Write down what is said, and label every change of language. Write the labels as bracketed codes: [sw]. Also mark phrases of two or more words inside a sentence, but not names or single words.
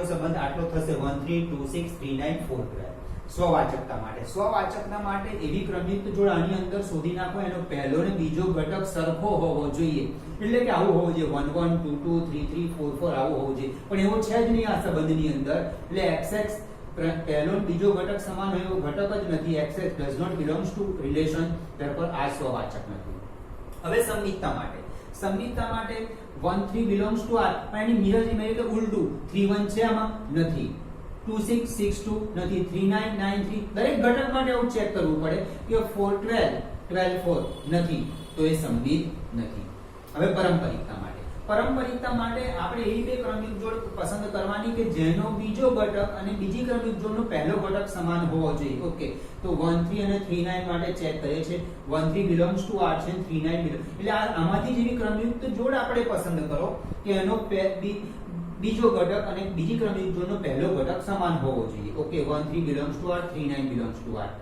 [gu] સંબંધ આટલો થશે 1 3 2 6 3 9 4 સ્વવાચકતા માટે એવી ક્રમયુક્ત જોડ આની અંદર શોધી નાખો એનો પહેલો ને બીજો ઘટક સરખો હોવો જોઈએ એટલે કે આવું હોવું જોઈએ 1 1 2 2 3 3 4 4 આવું હોવું જોઈએ પણ એવો છે જ નહીં આ સંબંધની અંદર એટલે xx પહેલો ને બીજો ઘટક સમાન હોય એવો ઘટક જ નથી xx [en] does not belongs to relation therefore [gu] આ સ્વવાચક નથી હવે સંમિતતા માટે 1 3 [en] belongs to R, [gu] પણ એની મિરર ઇમેજ એટલે ઉલટું 3 1 છે આમાં નથી, 2 6 6 2 નથી, 3 9 9 3, દરેક ઘટક માટે આવું ચેક કરવું પડે કે 4 12 12 4 નથી, તો એ સંમિત નથી. હવે પારંપરિકતા માટે આપણે એવી બે ક્રમિક જોડ પસંદ કરવાની કે જેનો બીજો ઘટક અને બીજી ક્રમિક જોડનો પહેલો ઘટક સમાન હોવો જોઈએ. ઓકે, તો 1 3 અને 3 9 માટે ચેક કરીએ છીએ. 1 3 [en] belongs to R [gu] છે, 3 9 એટલે આમાંથી જેવી ક્રમયુક્ત જોડ આપણે પસંદ કરો કે એનો બીજો ઘટક અને બીજી ક્રમિક જોડનો પહેલો ઘટક સમાન હોવો જોઈએ. [en] ઓકે, 1 3 belongs to R, 3 9 belongs to R.